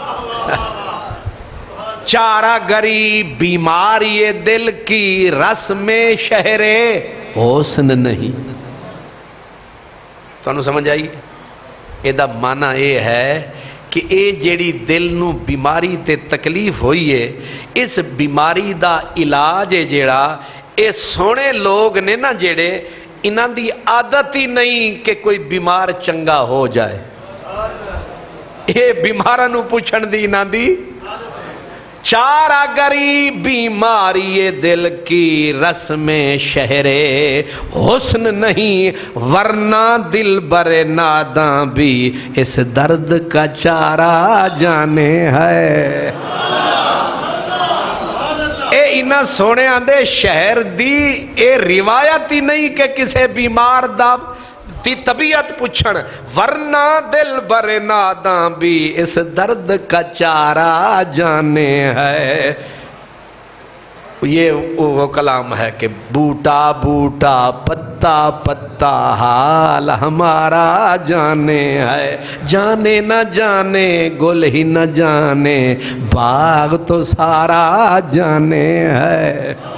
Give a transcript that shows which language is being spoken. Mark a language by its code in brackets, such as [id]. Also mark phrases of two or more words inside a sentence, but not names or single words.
[ur] چارہ گری بیماری دل کی، رسم شہر حسن نہیں۔ [pa] تو انہوں سمجھ آئی؟ یہ دا معنی یہ ہے کہ اے جیڑی دل نو بیماری تے تکلیف ہوئی ہے، اس بیماری دا علاج ہے جیڑا، اے سونے لوگ نے نا جیڑے، انہاں دی عادت ہی نہیں کہ کوئی بیمار چنگا ہو جائے، اے بیمارہ نو پوچھن دی انہاں دی۔ [ur] چارہ گری بیماری دل کی، رسم شہر حسن نہیں، ورنہ دل برے ناداں بھی اس درد کا چارہ جانے ہے۔ [pa] اے انہاں سونے آندے شہر دی اے روایت ہی نہیں کہ کسے بیمار دا تی طبیعت پوچھن، [ur] ورنہ دل برے ناداں بھی اس درد کا چارہ جانے ہے۔ یہ وہ کلام ہے کہ بوٹا بوٹا پتا پتا حال ہمارا جانے ہے، جانے نہ جانے گل ہی نہ جانے باغ تو سارا جانے ہے۔